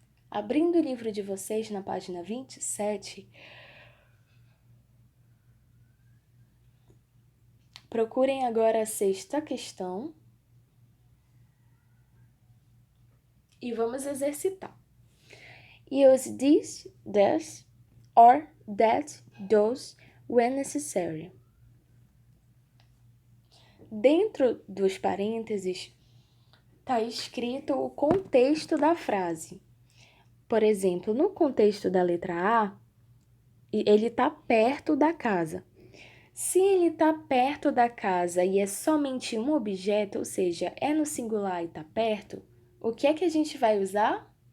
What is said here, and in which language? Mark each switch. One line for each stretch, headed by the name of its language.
Portuguese: Abrindo o livro de vocês na página 27, Procurem agora a sexta questão e vamos exercitar.
English: Use this, this, or that, those, when necessary.
Portuguese: Dentro dos parênteses está escrito o contexto da frase. Por exemplo, no contexto da letra A, ele está perto da casa. Se ele está perto da casa e é somente um objeto, ou seja, é no singular e está perto, o que é que a gente vai usar?